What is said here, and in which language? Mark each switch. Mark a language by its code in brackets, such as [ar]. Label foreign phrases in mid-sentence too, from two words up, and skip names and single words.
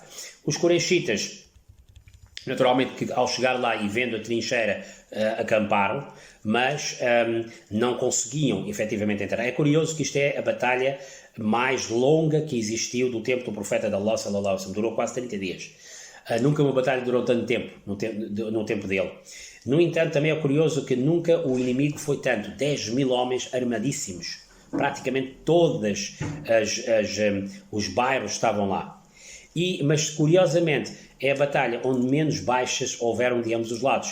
[pt] Os Quraishitas, naturalmente, que ao chegar lá e vendo a trincheira, acamparam, mas não conseguiam efetivamente entrar. É curioso que isto é a batalha mais longa que existiu do tempo do profeta de Allah [ar] صلى الله عليه وسلم, [pt] durou quase 30 dias. Nunca uma batalha durou tanto tempo no tempo dele. No entanto, também é curioso que nunca o inimigo foi tanto, 10.000 homens armadíssimos, praticamente todos os bairros estavam lá. Mas curiosamente é a batalha onde menos baixas houveram de ambos os lados.